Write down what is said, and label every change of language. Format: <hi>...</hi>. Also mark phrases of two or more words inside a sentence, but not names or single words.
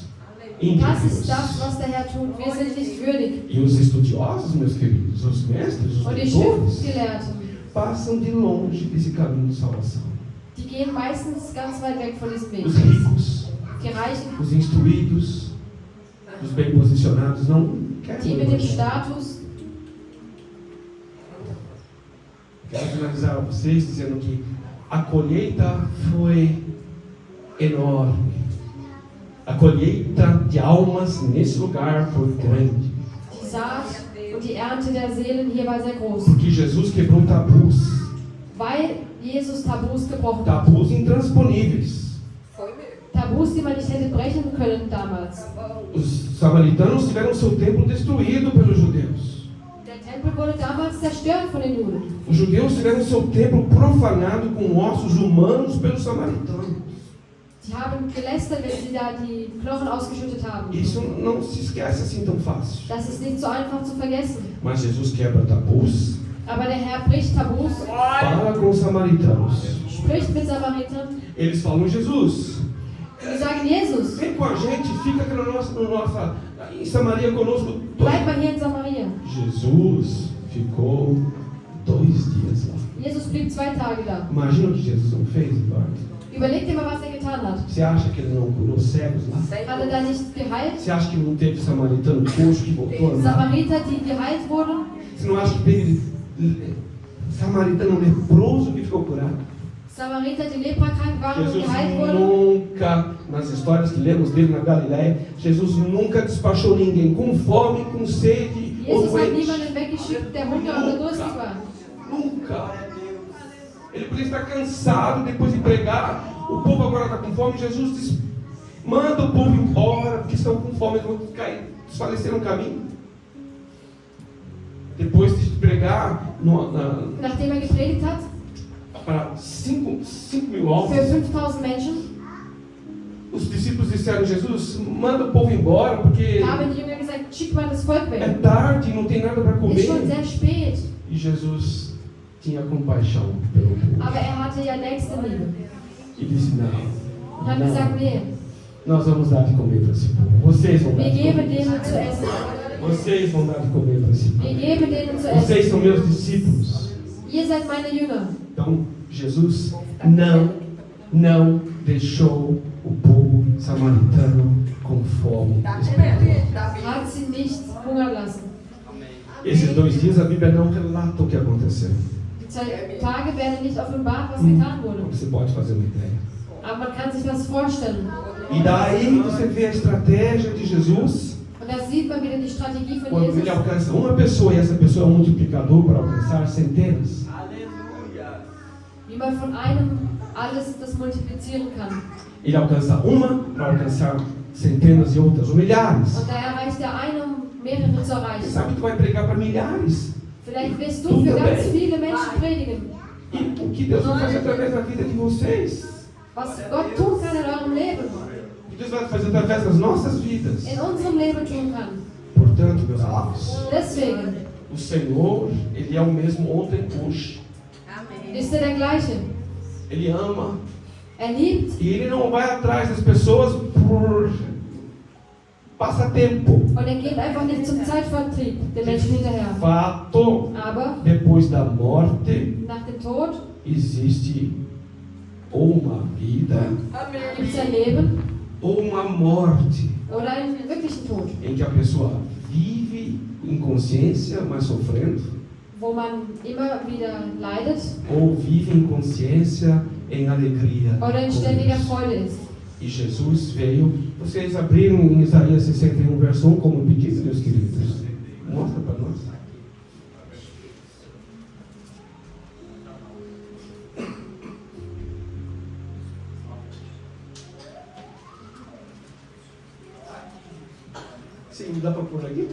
<de>Das ist</de> <pt>íntegros.</pt> <de>das, was der Herr tut. Wir sind nicht würdig.</de> <pt>E os estudiosos, meus queridos, os mestres, os</pt> <de>Und die</de> <pt>doutores,</pt> <de>Schriftgelehrten,</de> <pt>passam de longe desse caminho de salvação.</pt> <de>die gehen meistens ganz weit weg von diesem Weg.</de> <pt>Os ricos,</pt> <de>Die Reichen,</de> <pt>os instruídos, os bem posicionados não querem.</pt> <de>die</de> <pt>o</pt> <de>mit dem</de> <pt>Evangelho.</pt> <de>Status.</de> <pt>Quero finalizar a vocês dizendo que a colheita foi enorme. A colheita de almas nesse lugar foi grande.</pt> <de>Die Saat Und die Ernte der Seelen hier war sehr groß.</de> <pt>Porque Jesus quebrou tabus.</pt> <de>Weil Jesus Tabus gebrochen hat.</de> <pt>Tabus intransponíveis. Foi mesmo.</pt> <de>Tabus, die man nicht hätte brechen können damals.</de> <pt>Os samaritanos tiveram seu templo destruído pelos judeus.</pt> <de>Der Tempel wurde damals zerstört von den Juden.</de> <pt>Os judeus tiveram seu templo profanado com ossos humanos pelos samaritanos.</pt> <de>Sie haben gelästert, wenn sie da die Knochen ausgeschüttet haben.</de> <pt>Isso não se esquece assim tão fácil.</pt> <de>Das ist nicht so einfach zu vergessen.</de> <pt>Mas Jesus quebra tabus,</pt> <de>Aber der Herr bricht Tabus,</de> <pt>fala com os samaritanos.</pt> <de>spricht mit Samaritern.</de> <pt>Eles falam, Jesus,</pt> <de>Und die sagen,</de> <pt>Jesus, vem com a gente, fica aqui em Samaria conosco.</pt> <de>bleib mal hier in Samaria.</de> <pt>Jesus ficou 2 dias lá.</pt> <de>Jesus blieb 2 Tage da.</de> <pt>Imagina o que Jesus não fez, Eduardo.</pt> <de>Überleg dir mal, was er getan hat.</de> <pt>Você acha que ele não curou cegos lá?</pt> <de>Hat er da nicht geheilt?</de> <pt>Você acha que não teve samaritano coxo que voltou a andar?</pt> <de>Samariter, die geheilt wurden?</de> <pt>Você não acha que teve samaritano leproso que ficou curado?</pt> <de>Samariter, die leprakrank waren und Jesus geheilt wurden?</de> <pt>nunca, nas histórias que lemos dele na Galileia, Jesus nunca despachou ninguém com fome, com sede ou</pt> <de>Jesus hat</de> <pt>doente.</pt> <de>niemanden weggeschickt, der Hunger oder durstig war.</de> <pt>Nunca. Ele podia estar cansado depois de pregar. O povo agora está com fome. Jesus diz: manda o povo embora, porque estão com fome, eles vão cair, desfalecer no caminho. Depois de pregar</pt> <de>Nachdem er gepredigt hat,</de> <pt>para 5 mil almas,</pt> <de>für 5000 Menschen,</de> <pt>os discípulos disseram: Jesus, manda o povo embora, porque</pt> <de>haben die Jünger gesagt, schick mal das Volk</de> <pt>é</pt> <de>weg.</de> <pt>tarde, não tem nada para</pt> <de>Ist schon</de> <pt>comer.</pt> <de>sehr spät.</de> <pt>E Jesus tinha compaixão pelo povo.</pt> <de>Aber er hatte ja Nächstenliebe.</de> <pt>E disse:</pt> <de>Und hat gesagt,</de> <pt>não,</pt> <de>nee,</de> <pt>nós vamos dar de comer para esse povo. Vocês vão dar</pt> <de>wir</de> <pt>de</pt> <de>geben</de> <pt>comer.</pt> <de>denen zu essen.</de> <pt>Vocês vão dar de comer para esse</pt> <de>Wir</de> <pt>povo.</pt> <de>geben denen zu essen.</de> <pt>Vocês são meus discípulos.</pt> <de>Ihr seid meine Jünger.</de> <pt>Então, Jesus não deixou o povo samaritano com fome espiritual.</pt> <de>Hat sie nicht hungern lassen.</de> <pt>Esses 2 dias a Bíblia não relata o que aconteceu.</pt> <de>Die 2 Tage werden nicht offenbart, was getan wurde.</de> <pt>Você pode fazer uma ideia.</pt> <de>Aber man kann sich das vorstellen.</de> <pt>E daí você vê a estratégia de Jesus</pt> <de>Und da sieht man wieder die Strategie von</de> <pt>quando</pt> <de>Jesus.</de> <pt>ele alcança uma pessoa e essa pessoa é um multiplicador para alcançar centenas.</pt> <de>Wie man von einem alles das multiplizieren kann.</de> <pt>Ele alcança uma para alcançar centenas e outras, ou milhares.</pt> <de>Und da erreicht der eine, um mehrere zu</de> <pt>Quem</pt> <de>erreichen.</de> <pt>sabe tu vai pregar para milhares.</pt> <de>Vielleicht wirst du für ganz viele Menschen predigen.</de> <pt>E o que Deus vai fazer através da vida de vocês?</pt> <de>Was Gott tun kann in eurem Leben.</de> <pt>O que Deus vai fazer através das nossas vidas?</pt> <de>In unserem Leben tun kann.</de> <pt>Portanto, meus amados,</pt> <de>Deswegen</de> <pt>o Senhor, Ele é o mesmo ontem, hoje.</pt> <de>ist er der gleiche.</de> <pt>Ele ama.</pt> <de>Er liebt</de> <pt>E Ele não vai atrás das pessoas por passatempo.</pt> <de>und er geht einfach nicht zum Zeitvertrieb den Menschen hinterher.</de> <pt>Fato,</pt> <de>Aber</de> <pt>depois da morte,</pt> <de>nach dem Tod</de> <pt>existe ou uma vida</pt> <de>gibt es ein Leben</de> <pt>ou uma morte,</pt> <de>oder einen wirklichen Tod,</de> <pt>em que a pessoa vive em consciência, mas sofrendo,</pt> <de>wo man immer wieder leidet</de> <pt>ou vive em consciência, em alegria.</pt> <de>oder in</de> <pt>com</pt> <de>ständiger</de> <pt>Deus.</pt> <de>Freude ist.</de> <pt>E Jesus veio. Vocês abriram em Isaías 61, verso 1, como pedido, meus queridos. Mostra para nós. Sim, dá para pôr aqui?</pt>